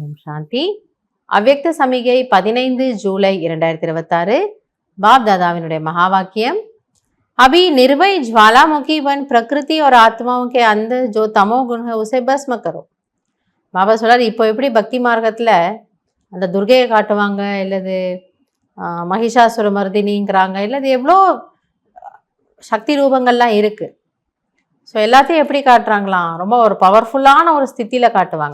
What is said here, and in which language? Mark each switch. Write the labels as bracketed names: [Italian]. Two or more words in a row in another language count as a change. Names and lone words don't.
[Tamil] சாந்தி. அவ்யக்த சமிகை 15 ஜூலை 2026. बाप दादाविनुடைய மகா வாக்கியம். [Hindi] अभी निर्भय ज्वालामुखी बन प्रकृति और आत्माओं के अंदर जो तमो गुण है उसे भस्म करो. [Tamil] பாபா சொல்றாரு, இப்போ எப்படி பக்தி மார்க்கத்தில் அந்த துர்கையை காட்டுவாங்க, இல்லது மகிஷாசுர மர்தினிங்கிறாங்க, இல்லது எவ்வளோ சக்தி ரூபங்கள்லாம் இருக்குது. ஸோ எல்லாத்தையும் எப்படி காட்டுறாங்களாம், ரொம்ப ஒரு பவர்ஃபுல்லான ஒரு ஸ்தித்தியில் காட்டுவாங்க.